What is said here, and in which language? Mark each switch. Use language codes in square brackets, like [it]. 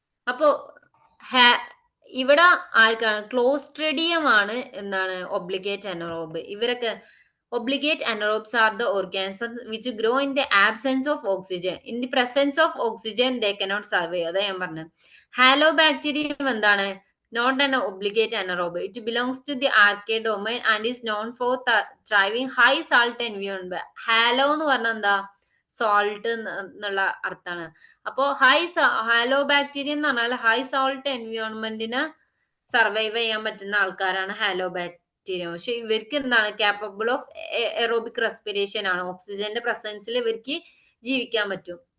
[ml] അപ്പോ ഇവിടെ ആർക്കാണ്? ക്ലോസ്ട്രിഡിയം ആണ് എന്താണ് ഒബ്ലിഗേറ്റ് അനറോബ്. [en] ഇവരൊക്കെ obligate anaerobes are the organism which grow in the absence of oxygen. In the presence of oxygen they cannot survive. [ml] അതാ ഞാൻ പറഞ്ഞത്. ഹാലോ ബാക്ടീരിയം എന്താണ്? [en] Not an obligate anaerobe. It belongs to the archaea domain and is known for thriving high salt environment. [ml] Halo എന്ന് പറഞ്ഞാൽ എന്താ? Salt എന്നുള്ള അർത്ഥമാണ്. അപ്പോ ഹാലോ ബാക്ടീരിയ എന്ന് പറഞ്ഞാൽ ഹൈ സോൾട്ട് എൻവയോൺമെന്റിന് സർവൈവ് ചെയ്യാൻ പറ്റുന്ന ആൾക്കാരാണ് ഹാലോ ബാക്ടീരിയ. പക്ഷെ ഇവർക്ക് എന്താണ്? [en] capable of aerobic respiration [ml] ആണ്. ഓക്സിജന്റെ പ്രസൻസിൽ ഇവർക്ക് ജീവിക്കാൻ പറ്റും.